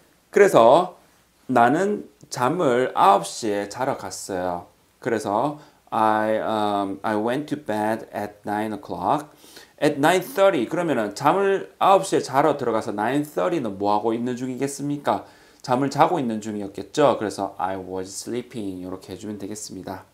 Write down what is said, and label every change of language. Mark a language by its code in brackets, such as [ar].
[ko] 그래서 나는 잠을 9시에 자러 갔어요. 그래서 [en] I went to bed at 9 o'clock. At 9:30 [ko] 그러면은 잠을 9시에 자러 들어가서 9:30는 뭐 하고 있는 중이겠습니까? 잠을 자고 있는 중이었겠죠. 그래서 [en] I was sleeping [ko] 이렇게 해주면 되겠습니다.